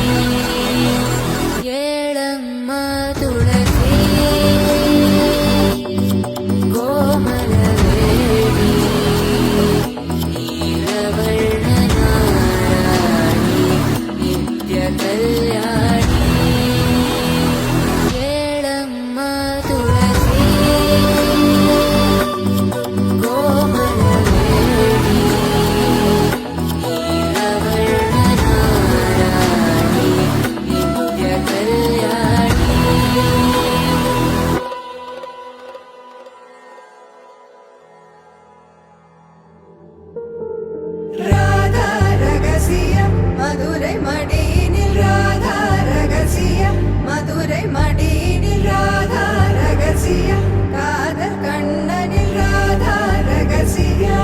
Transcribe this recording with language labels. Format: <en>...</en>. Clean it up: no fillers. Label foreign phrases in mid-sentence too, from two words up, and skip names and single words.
<kn>ಏಳಮ್ಮ ತುಳಸಿ ಕೋಮಲವೇಣಿ ನೀಲವರ್ಣ ನಾರಾಯಣಿ ನಿತ್ಯ ಕಲ್ಯಾಣಿ ಏಳಮ್ಮ ತುಳಸಿ ಕೋಮಲವೇಣಿ ನೀಲವರ್ಣ ನಾರಾಯಣಿ ನಿತ್ಯ ಕಲ್ಯಾಣಿ</kn> <ta>ராதா ரகசிய மதுரை மடியினில் ராதா ரகசிய மதுரை மடியினில் ராதா ரகசிய காதல் கண்ணனில் ராதா ரகசிய</ta>